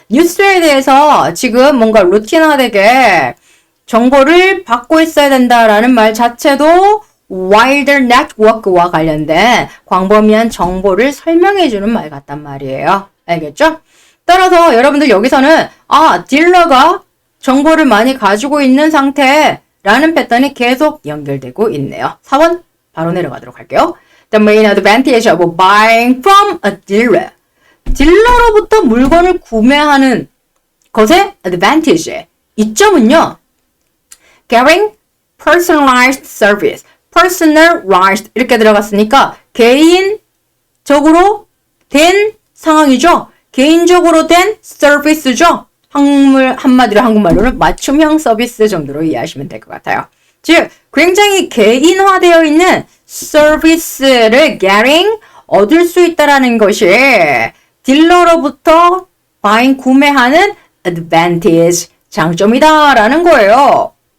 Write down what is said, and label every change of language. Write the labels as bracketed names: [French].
[Korean] 뉴스에 대해서 지금 뭔가 루틴화되게 정보를 받고 있어야 된다라는 말 자체도 wider network와 관련된 광범위한 정보를 설명해주는 말 같단 말이에요. 알겠죠? 따라서 여러분들 여기서는 딜러가 정보를 많이 가지고 있는 상태라는 패턴이 계속 연결되고 있네요. 4번 바로 내려가도록 할게요. [English] The main advantage of buying from a dealer. [Korean] 딜러로부터 물건을 구매하는 것의 advantage. 이점은요. [English] Getting personalized service. [Korean] personalized 이렇게 들어갔으니까 개인적으로 된 상황이죠. 개인적으로 된 서비스죠. 한마디로 한국말로는 맞춤형 서비스 정도로 이해하시면 될 것 같아요. 즉 굉장히 개인화되어 있는 서비스를 [English] getting [Korean] 얻을 수 있다라는 것이 딜러로부터 구매하는 advantage 장점이다라는 거예요.